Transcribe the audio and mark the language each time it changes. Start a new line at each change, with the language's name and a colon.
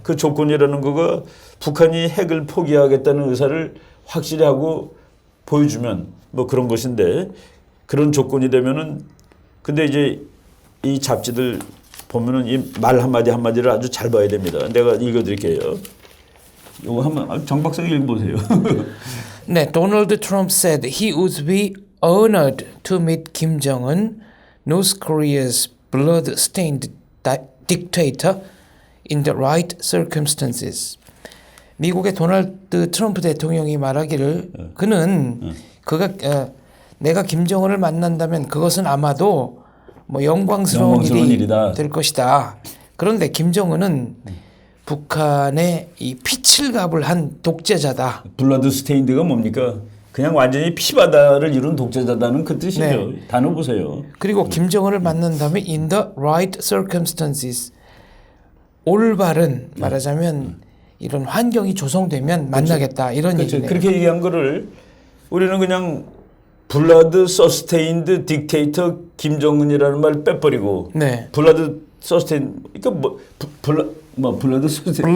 Korean: 그 조건이라는 거가 북한이 핵을 포기하겠다는 의사를 확실히 하고 보여주면 뭐 그런 것인데 그런 조건이 되면은 근데 이제 이 잡지들 보면은 이 말 한마디 한마디를 아주 잘 봐야 됩니다. 내가 읽어드릴게요. 이거 한번 정 박사님 읽어보세요. 네,
English: Donald Trump said he would be honored to meet Kim Jong-un, North Korea's blood-stained dictator, in the right circumstances.
Korean: 미국의 도널드 트럼프 대통령이 말하기를 그는 내가 김정은을 만난다면 그것은 아마도 뭐 영광스러운 일이다. 될 것이다. 그런데 김정은은 북한의 이 피칠갑을 한 독재자다. 블러드 스테인드가 뭡니까? 그냥 완전히 피바다를 이룬 독재자다는 그 뜻이죠. 네. 단어 보세요. 그리고 김정은을 만난다면
English: in the right circumstances.
Korean: 올바른 말하자면 이런 환경이 조성되면 만나겠다 이런 그렇죠. 얘기네요. 그렇게 얘기한 거를 우리는 그냥 블러드 서스테인드 딕테이터 김정은이라는 말 빼버리고 네.
English: 블러드 서스테인 그러니까 블러드 서스테인